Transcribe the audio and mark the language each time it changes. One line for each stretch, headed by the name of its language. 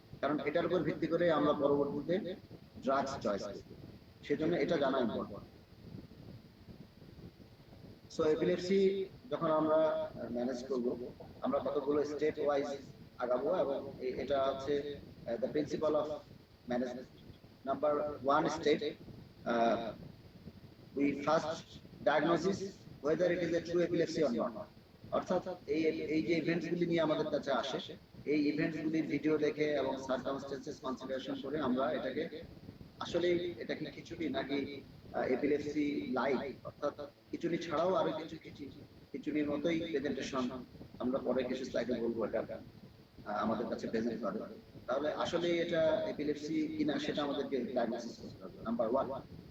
Bangla: কারণ এটার উপর ভিত্তি করে আমরা পরবর্তীতে ড্রাগস চয়েস করি, সেজন্য এটা জানা ইম্পর্টেন্ট। সো এপিলেপসি যখন আমরা ম্যানেজ করব আমরা কতগুলো স্টেপ ওয়াইজ আগাবো এবং এটা হচ্ছে
English: The principle of management. Number 1 step, we first diagnosis whether it is a true epilepsy or not।
Bangla: অর্থাৎ এই যে ইভেন্টস গুলি নিয়ে আমাদের কাছে আসে, এই ইভেন্টস গুলির ভিডিও দেখে এবং সার্কামস্টেন্সেস কনসিডারেশন করে আমরা এটাকে আসলে এটা কি খিচুড়ি নাকি এপিলেপসি লাইট, অর্থাৎ খিচুড়ি ছাড়াও আরো কিছু খিচুড়ির মতোই প্রেজেন্টেশন আমরা পরে কিছু স্লাইডে বলবো এটা আমাদের কাছে প্রেজেন্ট করে, তাহলে আসলে এটা এপিলেপসি কিনা সেটা আমাদেরকে ডায়াগনোসিস করতে হবে। নাম্বার 1।